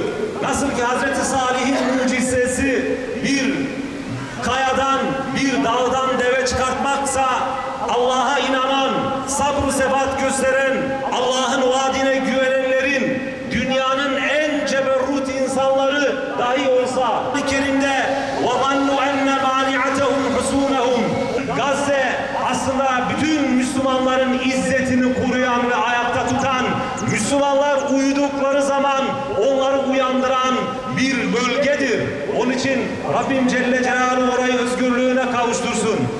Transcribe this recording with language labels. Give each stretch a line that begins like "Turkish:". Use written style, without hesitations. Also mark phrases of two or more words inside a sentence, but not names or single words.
Turkish: Nasıl ki Hazreti Salih'in mucizesi bir kayadan, bir dağdan deve çıkartmaksa, Allah'a inanan, sabr-ı sebat gösteren, Allah'ın vaadine güvenenlerin, dünyanın en ceberrut insanları dahi olsa, Kerim'de
Arabic: وَظَنُّ اَنَّ مَانِعَتَهُمْ حُسُونَهُمْ
Turkish: Gazze aslında bütün Müslümanların izzetini koruyan ve ayakta tutan, Müslümanlar uyudukları zaman onları uyandıran bir bölgedir. Onun için Rabbim Celle Celaluhu orayı özgürlüğüne kavuştursun.